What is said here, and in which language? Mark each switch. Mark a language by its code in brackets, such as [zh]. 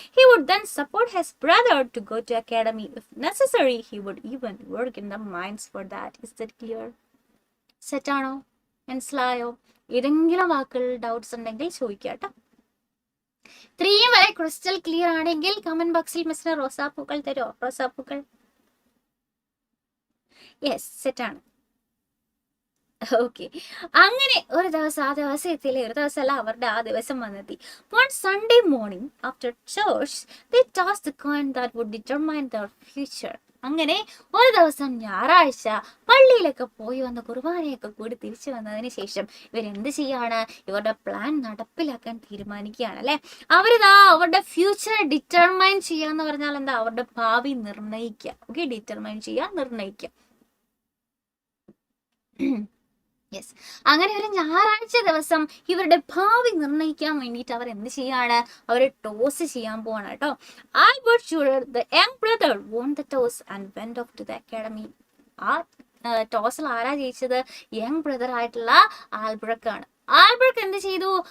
[en] He would then support his brother to go to academy. If necessary, he would even work in the mines for that. Is that clear? Set [ml] ആണോ? മനസ്സിലായോ? ഏതെങ്കിലും വാക്കുകൾ doubts ഉണ്ടെങ്കിൽ ചോദിക്കാട്ടോ. 3 വരെ crystal clear ആണെങ്കിൽ comment ബോക്സിൽ മിസ്സിന് റോസാപ്പൂക്കൾ തരുമോ? റോസാപ്പൂക്കൾ. യെസ്, സെറ്റാണ്. ഓക്കെ. അങ്ങനെ ഒരു ദിവസം ആ ദിവസം എത്തിയില്ലേ, ഒരു ദിവസമല്ല, അവരുടെ ആ ദിവസം വന്നെത്തി. [en] One Sunday morning after church they tossed the coin that would determine their future. [ml] അങ്ങനെ ഒരു ദിവസം ഞായറാഴ്ച പള്ളിയിലൊക്കെ പോയി വന്ന് കുർബാനയൊക്കെ കൂടി തിരിച്ചു വന്നതിന് ശേഷം ഇവരെന്ത് ചെയ്യാണ്? ഇവരുടെ പ്ലാൻ നടപ്പിലാക്കാൻ തീരുമാനിക്കുകയാണ് അല്ലെ. അവരിതാ അവരുടെ ഫ്യൂച്ചർ ഡിറ്റർമൈൻ ചെയ്യാന്ന് പറഞ്ഞാൽ എന്താ? അവരുടെ ഭാവി നിർണ്ണയിക്കുക. ഓക്കെ, ഡിറ്റർമൈൻ ചെയ്യുക, നിർണ്ണയിക്കുക. യെസ്. അങ്ങനെ ഒരു ഞായറാഴ്ച ദിവസം ഇവരുടെ ഭാവി നിർണ്ണയിക്കാൻ വേണ്ടിയിട്ട് അവർ എന്ത് ചെയ്യാണ്? അവർ ടോസ് ചെയ്യാൻ പോവാണ് കേട്ടോ. [en] Albert Durer the young brother won the toss and went off to the academy. [ml] ആ ടോസിൽ ആരാ ജയിച്ചത്? യങ് ബ്രദർ ആയിട്ടുള്ള ആൽബ്രക്ക് ആണ്. ആൽബ്രക്ക് എന്ത് ചെയ്തു?